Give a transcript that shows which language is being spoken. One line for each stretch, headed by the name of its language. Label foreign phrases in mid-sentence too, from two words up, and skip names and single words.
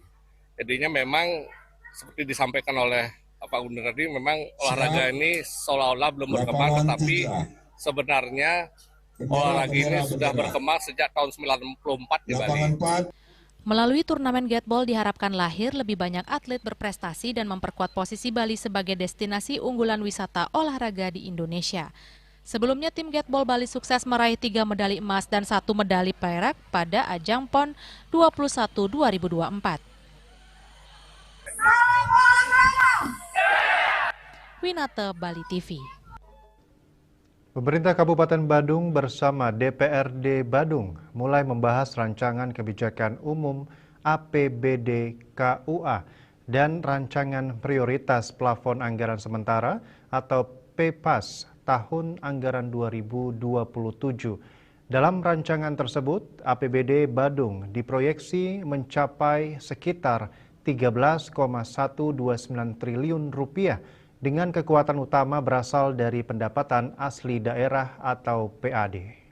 Indonesian: Jadinya memang seperti disampaikan oleh Pak Gubernur tadi, memang olahraga ini seolah-olah belum berkembang, tetapi sebenarnya olahraga ini sudah berkembang sejak tahun 94 di Bali. Melalui turnamen Gateball diharapkan lahir lebih banyak atlet berprestasi dan memperkuat posisi Bali sebagai destinasi unggulan wisata olahraga di Indonesia. Sebelumnya tim Gateball Bali sukses meraih 3 medali emas dan 1 medali perak pada ajang PON 21 2024. Winata, Bali TV. Pemerintah Kabupaten Badung bersama DPRD Badung mulai membahas rancangan kebijakan umum APBD KUA dan rancangan prioritas plafon anggaran sementara atau PPAS tahun anggaran 2027. Dalam rancangan tersebut, APBD Badung diproyeksi mencapai sekitar 13,129 triliun rupiah dengan kekuatan utama berasal dari pendapatan asli daerah atau PAD.